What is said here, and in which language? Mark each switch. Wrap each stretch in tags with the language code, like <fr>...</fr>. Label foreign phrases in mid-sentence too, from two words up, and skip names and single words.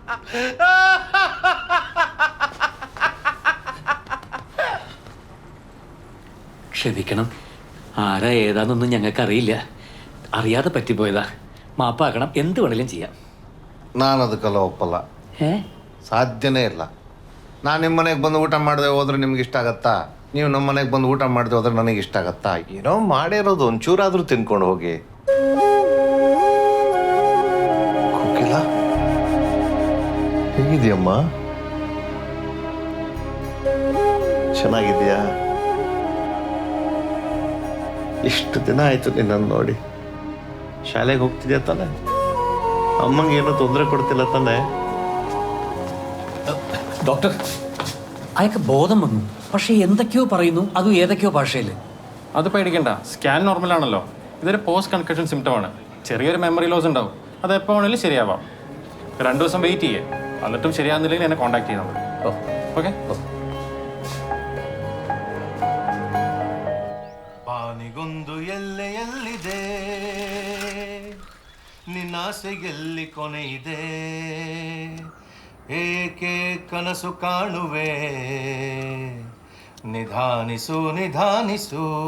<ml>ക്ഷമിക്കണം, ആരാ ഏതാന്നൊന്നും ഞങ്ങൾക്കറിയില്ല. അറിയാതെ പറ്റിപ്പോയതാ. മാപ്പാക്കണം. എന്ത് വേണേലും ചെയ്യാം.</ml> <kn>ನಾನು ಅದಕ್ಕೆಲ್ಲ ಒಪ್ಪಲ್ಲ. ಸಾಧ್ಯನೇ ಇಲ್ಲ. ನಾನು ನಿಮ್ಮ ಮನೆಗೆ ಬಂದು ಊಟ ಮಾಡದೆ ಹೋದ್ರೆ ನಿಮ್ಗೆ ಇಷ್ಟ ಆಗತ್ತಾ? ನೀವು ನಮ್ಮ ಮನೆಗೆ ಬಂದು ಊಟ ಮಾಡದೆ ಹೋದ್ರೆ ನನಗೆ ಇಷ್ಟ ಆಗತ್ತಾ? ಏನೋ ಮಾಡಿರೋದು ಒಂಚೂರಾದ್ರೂ ತಿನ್ಕೊಂಡು ಹೋಗಿ. ಕೋಕಿಲ, ಹೇಗಿದೆಯಮ್ಮ? ಚೆನ್ನಾಗಿದೆಯಾ? ಇಷ್ಟು ದಿನ ಆಯ್ತು ನಿನ್ನನ್ನು ನೋಡಿ. ಶಾಲೆಗೆ ಹೋಗ್ತಿದ್ಯಾ ತಾನೆ? അമ്മക്ക് ಏನೋ ತೊಂದರೆ</kn> <ml>കൊടുത്തില്ല തന്നെ? ഡോക്ടർ, അയാൾക്ക് ബോധം വന്നു. പക്ഷെ എന്തൊക്കെയോ പറയുന്നു, അതും ഏതൊക്കെയോ ഭാഷയിൽ. അത് പേടിക്കണ്ട, സ്കാൻ നോർമൽ ആണല്ലോ. ഇതൊരു പോസ്റ്റ് കൺകഷൻ സിംറ്റം ആണ്. ചെറിയൊരു മെമ്മറി ലോസ് ഉണ്ടാവും. അത് എപ്പോൾ വേണമെങ്കിലും ശരിയാവാം. 2 ദിവസം വെയിറ്റ് ചെയ്യേ. എന്നിട്ടും ശരിയാകുന്നില്ലെങ്കിൽ എന്നെ കോൺടാക്ട് ചെയ്താൽ മതി. ഓക്കെ.</ml> <kn>ಬಾನಿಗೊಂದು ಎಲ್ಲೆಯಲ್ಲಿದೆ, ನಿನ್ನಾಸೆಯಲ್ಲಿ ಕೊನೆ ಇದೆ, ಏಕೆ ಕನಸು ಕಾಣುವೆ, ನಿಧಾನಿಸು ನಿಧಾನಿಸು.</kn>